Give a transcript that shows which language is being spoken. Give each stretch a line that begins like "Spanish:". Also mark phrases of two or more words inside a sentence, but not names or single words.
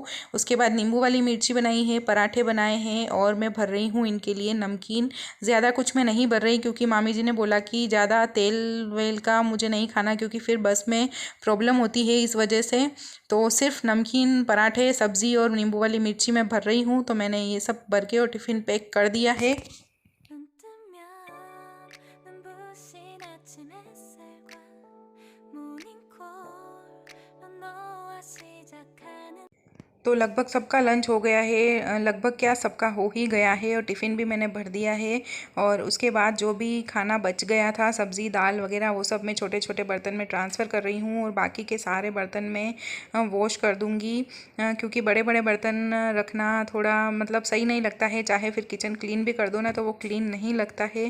Hindi: उसके बाद नींबू वाली मिर्ची बनाई है, पराठे बनाए हैं और मैं भर रही हूँ इनके लिए नमकीन। ज़्यादा कुछ मैं नहीं भर रही क्योंकि मामी जी ने बोला कि ज़्यादा तेल वेल का मुझे नहीं खाना क्योंकि फिर बस में प्रॉब्लम होती है, इस वजह से। तो सिर्फ नमकीन, पराठे, सब्ज़ी और नींबू वाली मिर्ची मैं भर रही हूँ। तो मैंने ये सब भर के और
English: tiffin pack
Hindi: कर दिया है।
Korean: 눈 뜨면 눈부신 아침 햇살과 모닝콜로 너와 시작하는।
Hindi: तो लगभग सबका लंच हो गया है, लगभग क्या सबका हो ही गया है और टिफ़िन भी मैंने भर दिया है। और उसके बाद जो भी खाना बच गया था, सब्ज़ी दाल वगैरह, वो सब मैं छोटे छोटे बर्तन में ट्रांसफ़र कर रही हूँ और बाकी के सारे बर्तन में वॉश कर दूँगी। क्योंकि बड़े बड़े बर्तन रखना थोड़ा मतलब सही नहीं लगता है, चाहे फिर
English: kitchen clean
Hindi: भी कर दो ना तो वो क्लीन नहीं लगता है।